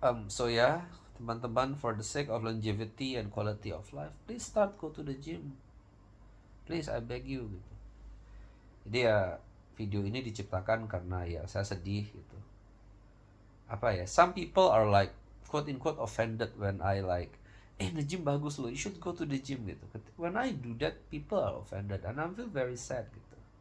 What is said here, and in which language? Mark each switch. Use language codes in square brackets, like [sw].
[en] So yeah, [id] teman-teman, [en] for the sake of longevity and quality of life, please start go to the gym. Please, I beg you [id] gitu. Jadi ya video ini diciptakan karena ya saya sedih gitu. [en] Some people are like quote unquote offended when I like [id] nge-gym bagus loh, [en] you should go to the gym [id] gitu. [en] When I do that, people are offended and I feel very sad [id] gitu.